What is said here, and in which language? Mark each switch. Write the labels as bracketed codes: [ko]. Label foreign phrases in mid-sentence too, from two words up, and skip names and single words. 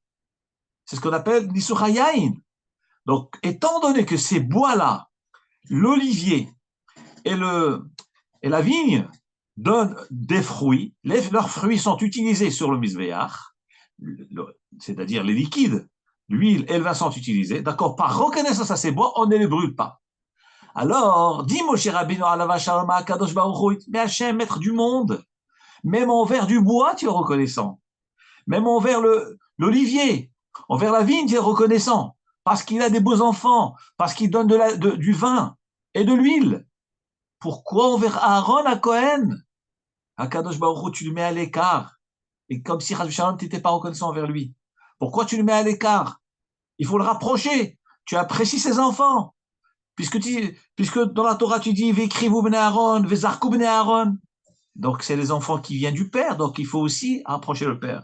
[fr] C'est ce qu'on appelle Nisuchayain. Donc, étant donné que ces bois-là, l'olivier et la vigne, donnent des fruits, leurs fruits sont utilisés sur le misbéach, c'est-à-dire les liquides, l'huile et le vin sont utilisés, d'accord, par reconnaissance à ces bois, on ne les brûle pas. Alors, dis [he] משה רבנו עליו השלום הקדוש ברוך הוא, [fr] mais Hachem, maître du monde, même envers du bois, tu es reconnaissant. Même envers l'olivier, envers la vigne, tu es reconnaissant. Parce qu'il a des beaux enfants, parce qu'il donne du vin et de l'huile. Pourquoi envers Aaron à Cohen? [he] הקדוש ברוך הוא, [fr] tu le mets à l'écart. Et comme si [he] חס ושלום, [fr] tu n'étais pas reconnaissant envers lui. Pourquoi tu le mets à l'écart? Il faut le rapprocher. Tu apprécies ses enfants. Puisque dans la Torah, tu dis, [he] והקריבו בני אהרן וזרקו בני אהרן. [fr] Donc, c'est les enfants qui viennent du père, donc il faut aussi rapprocher le père.